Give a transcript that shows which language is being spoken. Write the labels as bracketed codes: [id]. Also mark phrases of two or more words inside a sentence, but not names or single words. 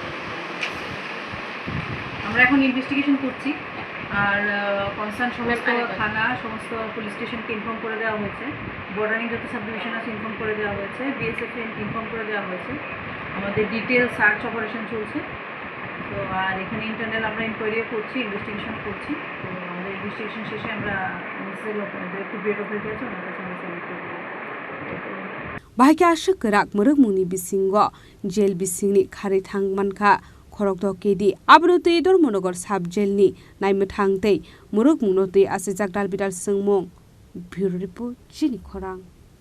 [bn] আমরা এখন ইনভেস্টিগেশন করছি, আর কনসার্ন সমস্ত থানা সমস্ত [en] police stationকে [bn] ইনফর্ম করে দেওয়া হয়েছে, বর্ডারিং যত [en] sub division [bn] আছে ইনফর্ম করে দেওয়া হয়েছে, বিএসএফ ইনফর্ম করে দেওয়া হয়েছে। আমাদের [en] detail search operation [bn] চলছে। তো আর এখানে ইন্টারনাল আমরা ইনকোয়ারিও করছি, ইনভেস্টিগেশন করছি। তো আমাদের ইনভেস্টিগেশন শেষে আমরা একটু ব্রেক অফারিটি আছে ওনার কাছে আমরা সাবমিট করব। [trp] Bahaya asuk gerak merek muni bisingo jail bisingni Kharwi Thangmankha Khorokdok kedi abrutui Dharmanagar Sub-Jailni naimethangtei muruk mungno tui asijak dalbidal singmung [en] Bureau Report [trp] Chini Khorang.